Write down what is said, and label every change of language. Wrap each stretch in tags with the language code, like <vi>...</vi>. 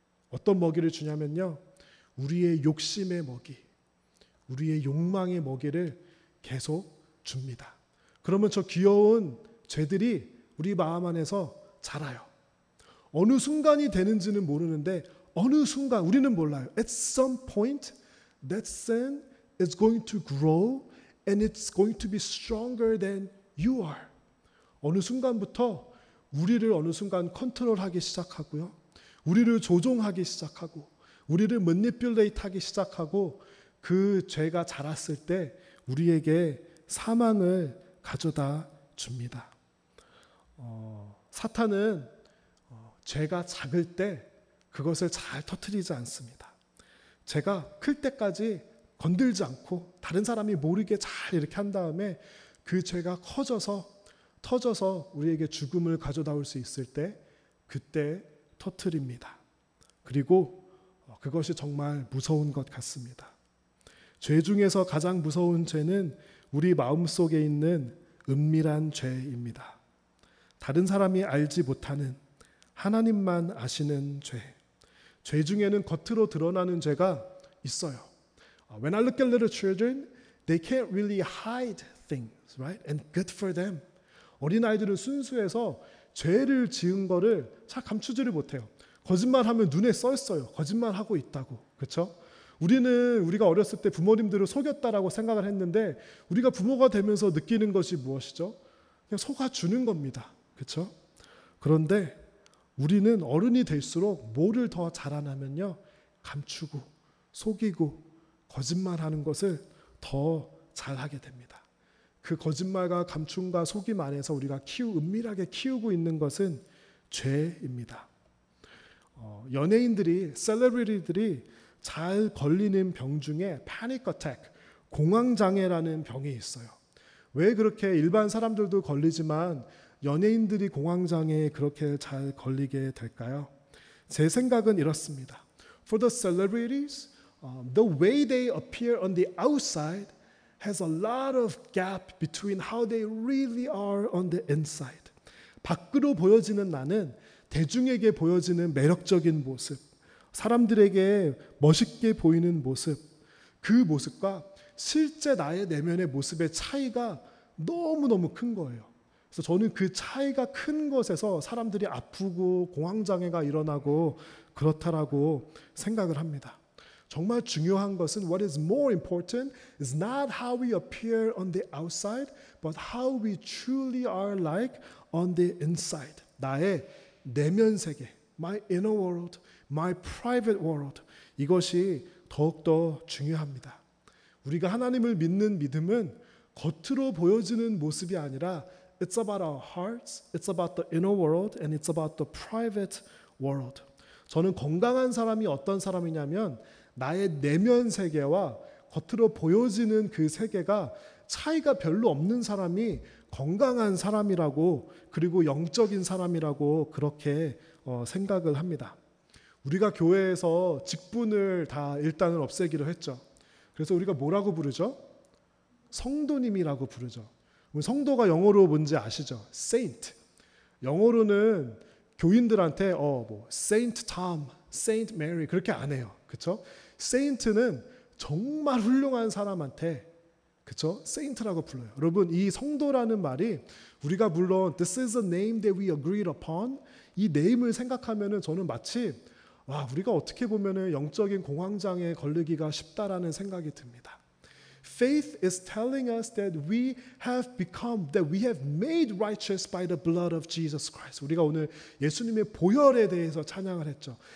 <ko>어떤 먹이를 주냐면요, 우리의 욕심의 먹이, 우리의 욕망의 먹이를 계속 줍니다. 그러면 저 귀여운 죄들이 우리 마음 안에서 자라요. 어느 순간이 되는지는 모르는데 어느 순간 우리는 몰라요.</ko> <en>At some point, that sin is going to grow and it's going to be stronger than you are.</en> <ko>어느 순간부터 우리를 어느 순간 컨트롤하기 시작하고요. 우리를 조종하기 시작하고 우리를 매니플레이트하기 시작하고 그 죄가 자랐을 때 우리에게 사망을 가져다 줍니다. 사탄은 죄가 작을 때 그것을 잘 터뜨리지 않습니다. 죄가 클 때까지 건들지 않고 다른 사람이 모르게 잘 이렇게 한 다음에 그 죄가 터져서 우리에게 죽음을 가져다 올 수 있을 때 그때 터뜨립니다. 그리고 그것이 정말 무서운 것 같습니다. 죄 중에서 가장 무서운 죄는 우리 마음속에 있는 은밀한 죄입니다. 다른 사람이 알지 못하는 하나님만 아시는 죄. 죄 중에는 겉으로 드러나는 죄가 있어요.</ko> <en>When I look at little children, they can't really hide things, right? And good for them.</en> <ko>어린아이들은 순수해서 죄를 지은 거를 잘 감추지를 못해요. 거짓말하면 눈에 써 있어요. 거짓말하고 있다고. 그렇죠? 우리가 어렸을 때 부모님들을 속였다라고 생각을 했는데 우리가 부모가 되면서 느끼는 것이 무엇이죠? 그냥 속아주는 겁니다. 그렇죠? 그런데 우리는 어른이 될수록 뭐를 더 잘하냐면요, 감추고 속이고 거짓말하는 것을 더 잘하게 됩니다. 그 거짓말과 감춤과 속임 안에서 우리가 은밀하게 키우고 있는 것은 죄입니다. 연예인들이, 셀레브리티들이 잘 걸리는 병 중에 패닉 어택, 공황장애라는 병이 있어요. 왜 그렇게 일반 사람들도 걸리지만 연예인들이 공황장애에 그렇게 잘 걸리게 될까요? 제 생각은 이렇습니다.</ko> <en>For the celebrities, the way they appear on the outside has a lot of gap between how they really are on the inside.</en> <ko>밖으로 보여지는 나는 대중에게 보여지는 매력적인 모습, 사람들에게 멋있게 보이는 모습, 그 모습과 실제 나의 내면의 모습의 차이가 너무너무 큰 거예요. 그래서 저는 그 차이가 큰 것에서 사람들이 아프고 공황장애가 일어나고 그렇다라고 생각을 합니다. 정말 중요한 것은</ko> <en>what is more important is not how we appear on the outside, but how we truly are like on the inside.</en> <ko>나의 내면 세계,</ko> <en>my inner world, my private world,</en> <ko>이것이 더욱더 중요합니다. 우리가 하나님을 믿는 믿음은 겉으로 보여지는 모습이 아니라</ko> <en>It's about our hearts, it's about the inner world, and it's about the private world.</en> <ko>저는 건강한 사람이 어떤 사람이냐면 나의 내면 세계와 겉으로 보여지는 그 세계가 차이가 별로 없는 사람이 건강한 사람이라고, 그리고 영적인 사람이라고 그렇게 생각을 합니다. 우리가 교회에서 직분을 다 일단은 없애기로 했죠. 그래서 우리가 뭐라고 부르죠? 성도님이라고 부르죠. 성도가 영어로 뭔지 아시죠? Saint. 영어로는 교인들한테 Saint Tom, Saint Mary 그렇게 안 해요. 그렇죠? Saint는 정말 훌륭한 사람한테, 그렇죠? Saint라고 불러요. 여러분, 이 성도라는 말이 우리가 물론</ko> <en>This is a name that we agreed upon,</en> <ko>이 네임을 생각하면은 저는 마치 우리가 어떻게 보면은 영적인 공황장애에 걸리기가 쉽다라는 생각이 듭니다.</ko> <en>Faith is telling us that we have made righteous by the blood of Jesus Christ.</en> <ko>우리가 오늘 예수님의 보혈에 대해서 찬양을 했죠.</ko>